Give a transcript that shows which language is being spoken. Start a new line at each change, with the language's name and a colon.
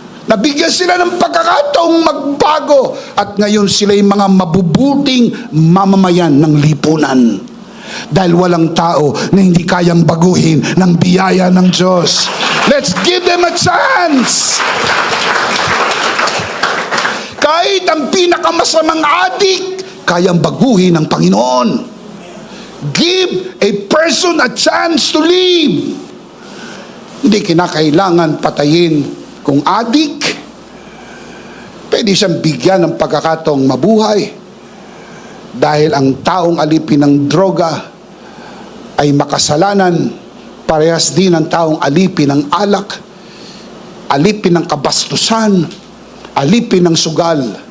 Filipino: Nabigyan sila ng pagkakataong magbago at ngayon sila yung mga mabubuting mamamayan ng lipunan. Dahil walang tao na hindi kayang baguhin ng biyaya ng Diyos.
English: Let's give them a chance!
Filipino: Kahit ang pinakamasamang adik, kayang baguhin ng Panginoon.
English: Give a person a chance to live.
Filipino: Hindi kinakailangan patayin. Kung adik, pwede siyang bigyan ng pagkakataong mabuhay. Dahil ang taong alipin ng droga ay makasalanan, parehas din ang taong alipin ng alak, alipin ng kabastusan, alipin ng sugal.